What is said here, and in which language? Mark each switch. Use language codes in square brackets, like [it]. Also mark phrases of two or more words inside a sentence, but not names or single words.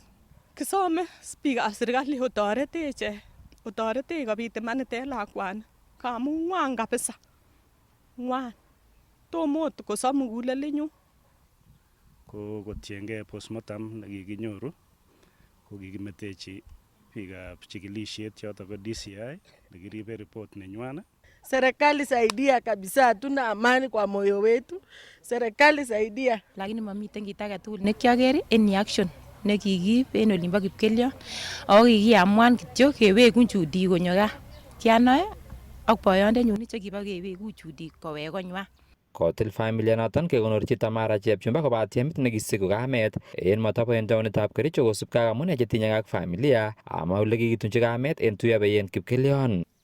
[kln] Kisome speaker serikali otoretech kobit imanit en lakwani, kamun ngwan kabisa, ngwan tomo ot kosob muguleldanyu. Ko kotiengei postmortem nekikinyoru ko kikimetechi biikab chikilisiet choto ko DCI nekiribe report nenywan. [sw] Serikali saidia kabisa, hatuna amani kwa moyo wetu. Serikali saidia. [kln] Lakini mamiten kit age tugul nekiager [en] any action [kln] nekikiib en olimbo Kipkelion, ako kikiamuan kityo keweku Judy konyo gaa. Kianoe ak boyondenyun che kibo keweku Judy kowek konywan. kotil familia noton kekonorchi Tamara Chepchumba koba tiemit nekisiku kamet en matapo en taonitab Kericho kosubkei ak amune chetinye ak familia ama ole kikitunchi kamet en tuyobeyen Kipkelion.